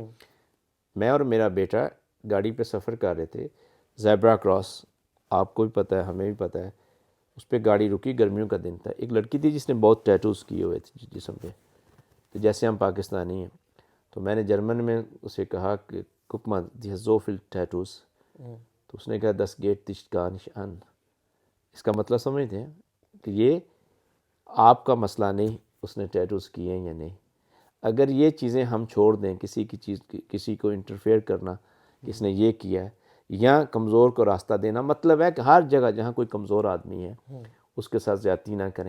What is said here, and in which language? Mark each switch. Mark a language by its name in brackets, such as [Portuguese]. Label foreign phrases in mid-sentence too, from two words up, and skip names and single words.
[Urdu] میں اور میرا بیٹا گاڑی پہ سفر کر رہے تھے, [English] zebra cross, [Urdu] آپ کو بھی پتہ ہے, ہمیں بھی پتہ ہے. اس پہ گاڑی رکی, گرمیوں کا دن تھا. ایک لڑکی تھی جس نے بہت ٹیٹوز کیے ہوئے تھے جسم پہ, تو جیسے ہم پاکستانی ہیں. تو میں نے جرمن میں اسے کہا کہ [German] guck mal, die hat so viel Tattoos. [Urdu] تو اس نے کہا [German] das geht dich gar nicht an. [Urdu] اس کا مطلب سمجھتے ہیں کہ یہ آپ کا مسئلہ نہیں, اس نے ٹیٹوز کیے ہیں یا نہیں. اگر یہ چیزیں ہم چھوڑ دیں, کسی کو انٹرفیئر کرنا کہ اس نے یہ کیا ہے, یا کمزور کو راستہ دینا، مطلب ہے کہ ہر جگہ جہاں کوئی کمزور آدمی ہے اس کے ساتھ زیادتی نہ کریں.